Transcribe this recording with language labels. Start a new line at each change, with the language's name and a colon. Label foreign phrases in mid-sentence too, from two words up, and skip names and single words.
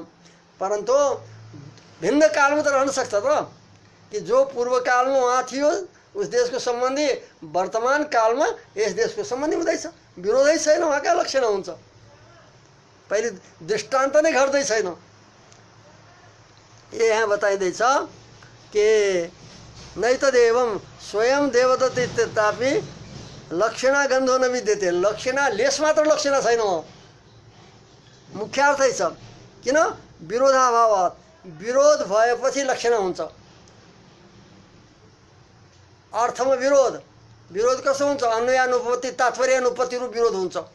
Nepali: परन्तु भिन्न कालमा त रहन सक्छ त, कि जो पूर्व कालमा वहाँ थियो उस देशको सम्बन्धी वर्तमान कालमा यस देशको सम्बन्धी हुँदैछ। विरोधै छैन, वहाँ कहाँ लक्षण हुन्छ। पहिले दृष्टान्त नै घट्दै छैन। यहाँ बताइँदैछ कि
Sanskrit: नैतदेवम स्वयं देवदत्त इत्यतापि लक्षणा गन्धो न विद्यते।
Nepali: लक्षणा लेस मात्र लक्षणा छैन, मुख्यार्थै छ। किन विरोधाभावात्, विरोध भएपछि लक्षणा हुन्छ। अर्थमा विरोध, विरोध कसो हुन्छ, अन्वयानुपत्ति तात्पर्य अनुपत्ति रूप विरोध हुन्छ।